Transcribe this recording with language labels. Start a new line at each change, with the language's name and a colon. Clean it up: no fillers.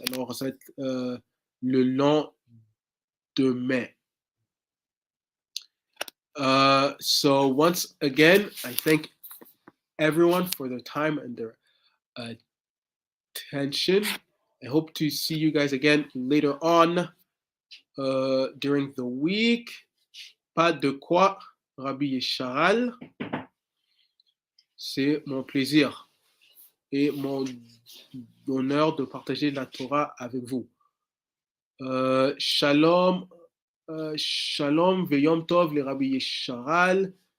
French: Alors, ça va être le lendemain.
English: So once again, I thank everyone for their time and their attention. I hope to see you guys again later on during the week.
French: Pas de quoi, Rabbi Yesharal. C'est mon plaisir et mon honneur de partager la Torah avec vous. Shalom, shalom veyom tov les Rabbi Yesharal.